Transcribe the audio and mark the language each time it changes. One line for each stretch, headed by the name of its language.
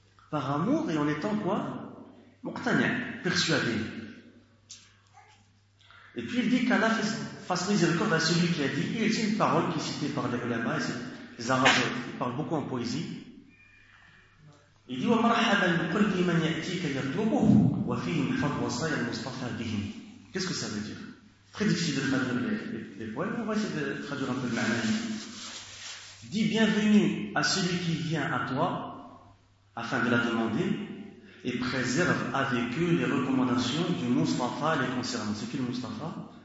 French: Par amour et en étant quoi ? مقتنع, persuadé. Et puis il dit qu'Allah fasse miséricorde à celui qui a dit, et c'est une parole qui est citée par les ulama, les arabes, ils parlent beaucoup en poésie. Il dit
Arabic: ومرحبا بكل من يأتيك يطلبه وفيهم حفظ وصايا المصطفى بهم.
French: Qu'est-ce que ça veut dire? Très difficile de traduire les poèmes, on va essayer de traduire un peu le ma'ani. Dis bienvenue à celui qui vient à toi afin de la demander et préserve avec eux les recommandations du Mustafa les concernant. C'est qui le Mustafa?